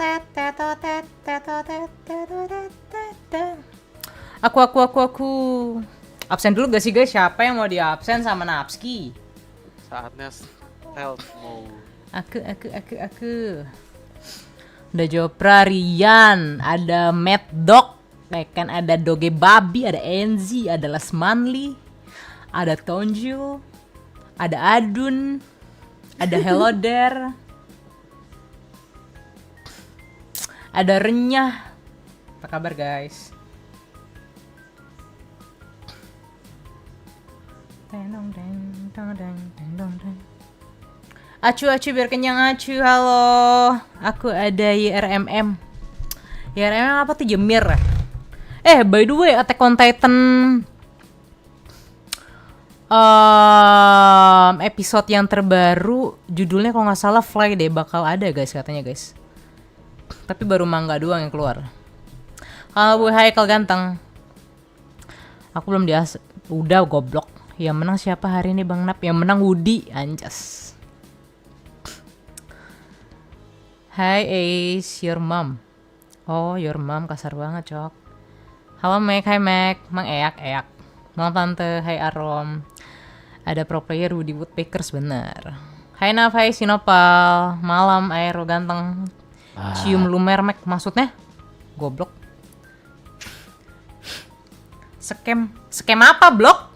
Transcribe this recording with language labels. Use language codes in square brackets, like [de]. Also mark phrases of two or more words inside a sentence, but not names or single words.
[id] Aku. Absen dulu gak sih guys? Siapa yang mau di absen sama Nabsky? Saatnya [en] stealth mode. [id] Aku. Ada Jopra, Rian, ada Mad Dog, kan ada Doge Babi, ada Enzi, ada Lesmanli, ada Tonjil, ada Adun, ada Hello There, ada Renyah. Apa kabar guys? Acu biar kenyang acu. Halo, aku ada YRMM. YRMM apa tuh, Jemir? [en] By the way, [id] Attack on Titan episode yang terbaru judulnya kalau nggak salah Fly deh, bakal ada guys katanya guys. Tapi baru manga doang yang keluar. Halo Bu Haikal ganteng. Aku belum udah goblok. Yang menang siapa hari ini Bang Nap? Yang menang Woody, anjas. [en] Hi Ace, your mom. [id] Oh, [en] your mom [id] kasar banget, Cok. Halo Mac, hi Mac. Mang eak. Malam Tante, hi Arom. Ada [en] pro player [id] Woody Woodpeckers, bener. Hai Naf, hai Sinopal. Malam Aero ganteng. Cium lumer Mac, maksudnya? Goblok. Scam apa, blok?